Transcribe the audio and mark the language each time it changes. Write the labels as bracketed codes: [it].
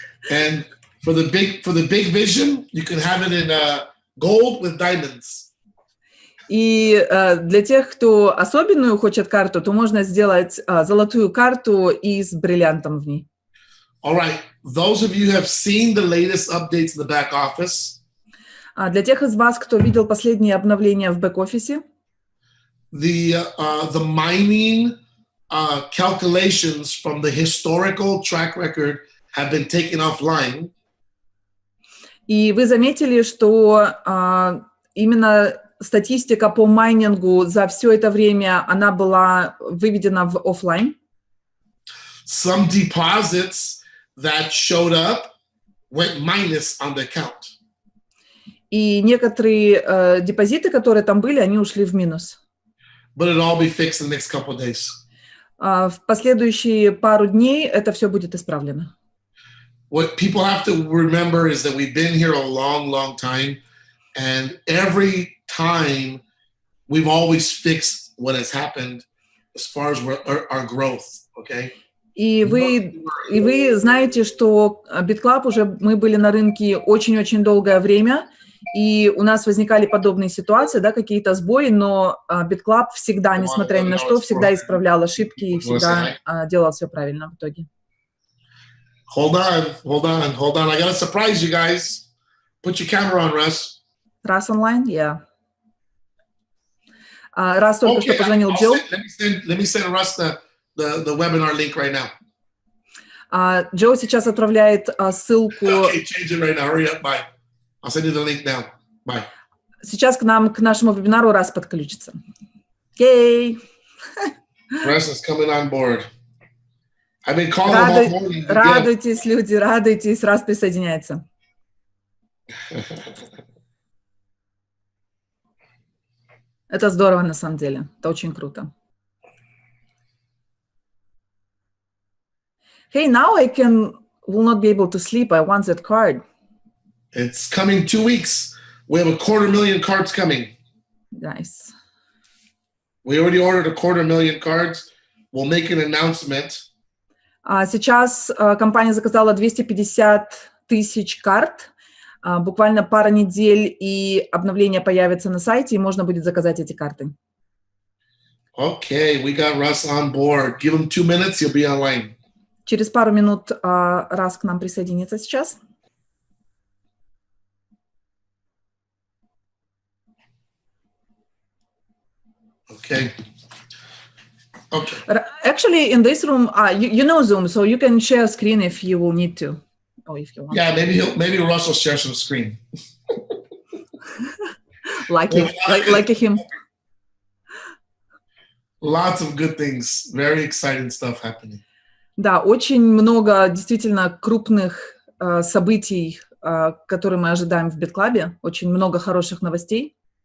[en] And for the big vision, you can have it in gold with diamonds. [ru] И для тех, кто особенную хочет карту, то можно сделать золотую карту и с бриллиантом в ней. [en] All right. Those of you who have seen the latest updates in the back office. [ru] Для тех из вас, кто видел последние обновления в бэк-офисе, [en] the mining calculations from the historical track record have been taken offline. [ru] И вы заметили, что именно статистика по майнингу за все это время, она была выведена в офлайн. [en] Some deposits that showed up went minus on the account. [ru] И некоторые депозиты, которые там были, они ушли в минус. [en] But it'll all be fixed in the next couple of days. [ru] В последующие пару дней это все будет исправлено. [en] What people have to remember is that we've been here a long, long time, and every time we've always fixed what has happened as far as our growth, okay? [ru] И вы знаете, что BitClub уже мы были на рынке очень-очень долгое время, и у нас возникали подобные ситуации, да, какие-то сбои, но BitClub всегда, несмотря ни на что, всегда исправлял ошибки и всегда делал все правильно в итоге. [en] Hold on. I gotta surprise you guys. Put your camera on, Russ. Russ online? Yeah. [ru] Russ только что позвонил Джо. [en] Let me send Russ the webinar link right now. [ru] Джо сейчас отправляет ссылку. [en] Okay, change it right now. Hurry up. Bye. I'll send you the link now. Bye. [ru] Сейчас к нашему вебинару Russ подключится. [en] Yay! Russ is coming on board. I've been calling him all morning. [ru] Радуйтесь, люди, радуйтесь, Russ присоединяется. Это здорово на самом деле. Это очень круто. [en] Hey, now I will not be able to sleep. I want that card. It's coming 2 weeks. We have 250,000 cards coming. Nice. We already ordered 250,000 cards. We'll make an announcement. [ru] Сейчас компания заказала 250 тысяч карт. Буквально пара недель, и обновление появится на сайте, и можно будет заказать эти карты. [en] Okay, we got Russ on board. Give him 2 minutes, he'll be online. [ru] Через пару минут Russ к нам присоединится сейчас. [en] Okay. Okay. Actually, in this room, you know Zoom, so you can share screen if you will need to, or if you want. Yeah, maybe Russ will share some screen. like him. Lots of good things, very exciting stuff happening. [ru] Да, очень много действительно крупных событий, которые мы ожидаем в BitClub. Очень много хороших новостей.